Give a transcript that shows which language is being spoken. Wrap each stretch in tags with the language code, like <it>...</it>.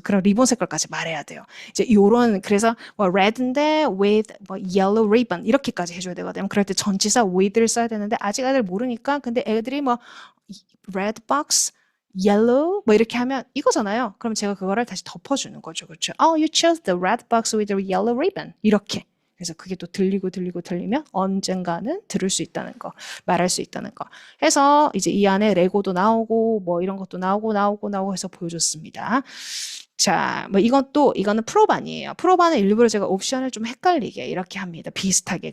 <ko>그럼 리본 색깔까지 말해야 돼요. 이제 요런 그래서 뭐 red인데 with 뭐 yellow ribbon 이렇게까지 해줘야 되거든요. 그럴 때 전치사 with를 써야 되는데 아직 애들 모르니까 근데 애들이 뭐 red box yellow 뭐 이렇게 하면 이거잖아요. 그럼 제가 그거를 다시 덮어주는 거죠. 그렇죠?</ko> <en>You chose the red box with the yellow ribbon.</en> <ko>이렇게. 그래서 그게 또 들리면 언젠가는 들을 수 있다는 거, 말할 수 있다는 거. 해서 이제 이 안에 레고도 나오고 뭐 이런 것도 나오고 해서 보여줬습니다. 자, 뭐 이거는 프로반이에요. 프로반은 일부러 제가 옵션을 좀 헷갈리게 이렇게 합니다. 비슷하게.</ko>